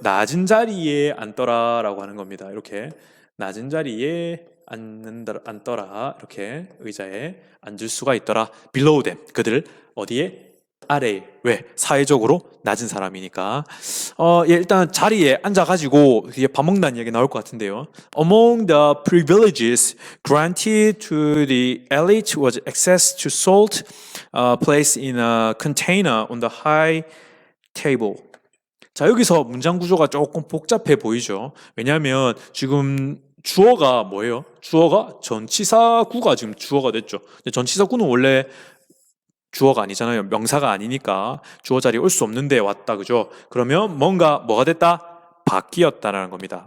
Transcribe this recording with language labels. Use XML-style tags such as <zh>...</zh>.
<ko>낮은 자리에 앉더라라고 하는 겁니다. 이렇게 낮은 자리에 앉더라. 이렇게 의자에 앉을 수가 있더라.</ko> <en>below them.</en> <ko>그들 어디에? 아래. 왜? 사회적으로 낮은 사람이니까. 일단 자리에 앉아가지고 밥 먹는다는 얘기 나올 것 같은데요.</ko> <en>Among the privileges granted to the elite was access to salt placed in a container on the high table.</en> <ko>자, 여기서 문장 구조가 조금 복잡해 보이죠. 왜냐하면 지금 주어가 뭐예요? 주어가 전치사구가 지금 주어가 됐죠. 전치사구는 원래 주어가 아니잖아요. 명사가 아니니까 주어 자리에 올 수 없는데 왔다. 그죠? 그러면 뭐가 됐다? 바뀌었다라는 겁니다.</ko>